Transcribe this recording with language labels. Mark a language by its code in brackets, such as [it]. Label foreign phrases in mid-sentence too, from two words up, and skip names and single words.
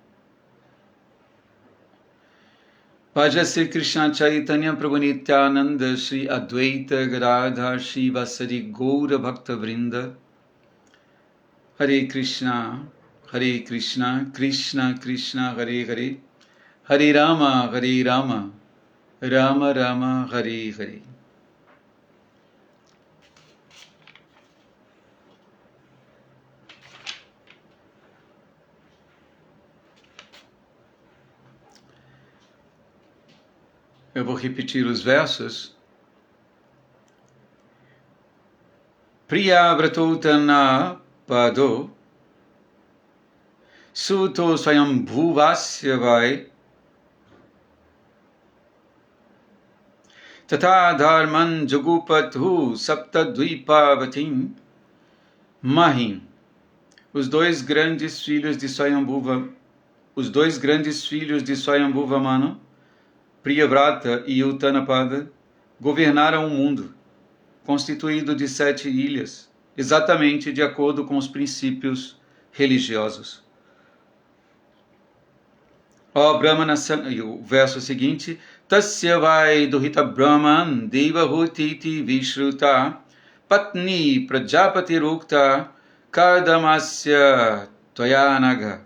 [sa] भजसे कृष्ण चैतन्य प्रभु नित्यानन्द श्री अद्वैत गदाधर श्री वासरि गौर भक्त वृन्द हरे कृष्ण, कृष्ण कृष्ण, हरे हरे, हरे राम, राम राम, हरे हरे. [pt] Eu vou repetir os versos. [sa] प्रिय व्रतोतान पादो सुतो स्वायम्भुवस्य वै तत धर्मं जगुपथु सप्तद्वीपवतीं महीम्. [pt] Os dois grandes filhos de Swayambhuva Manu, Priyavrata e Uttanapada, governaram o mundo, constituído de 7 ilhas, exatamente de acordo com os princípios religiosos. Ó Brahmana, e o verso seguinte, [sa] तस्य वै दुहिता ब्रह्मन् देवहूतिति विश्रुता पत्नी प्रजापति रुक्ता कर्दमस्य तोयनग.